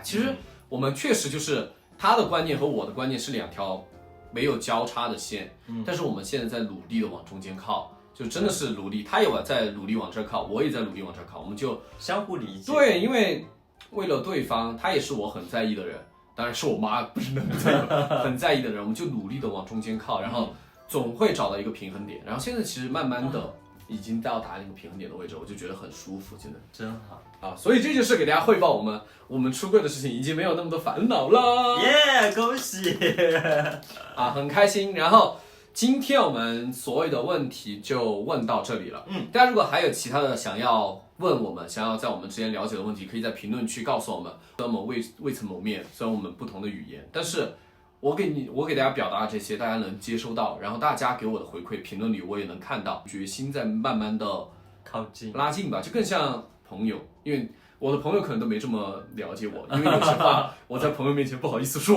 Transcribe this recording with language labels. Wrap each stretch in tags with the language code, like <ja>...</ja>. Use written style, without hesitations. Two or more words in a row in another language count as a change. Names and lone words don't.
<zh>其實我們確實就是他的觀念和我的觀念是2條沒有交叉的線，但是我們現在在努力的往中間靠，就真的是努力。他也在努力往這靠，我也在努力往這靠，我們就相互理解。對，因為為了對方，他也是我很在意的人，當然是我媽不是那麼在意，很在意的人，我們就努力的往中間靠，然後。總會找到一個平衡點，然後現在其實慢慢的已經到達那個平衡點的位置，我就覺得很舒服，真好啊！所以這就是給大家匯報我們出櫃的事情，已經沒有那麼多煩惱了。耶，恭喜！啊，很開心。然後今天我們所有的問題就問到這裡了。大家如果還有其他的想要問我們，想要在我們之間了解的問題，可以在評論區告訴我們。雖然我們未曾謀面，雖然我們不同的語言，但是。我給大家表達的這些，大家能接收到，然後大家給我的回饋評論裡我也能看到，決心在慢慢的靠近拉近吧，就更像朋友，因為我的朋友可能都沒這麼了解我，因為有些話我在朋友面前不好意思說，</zh>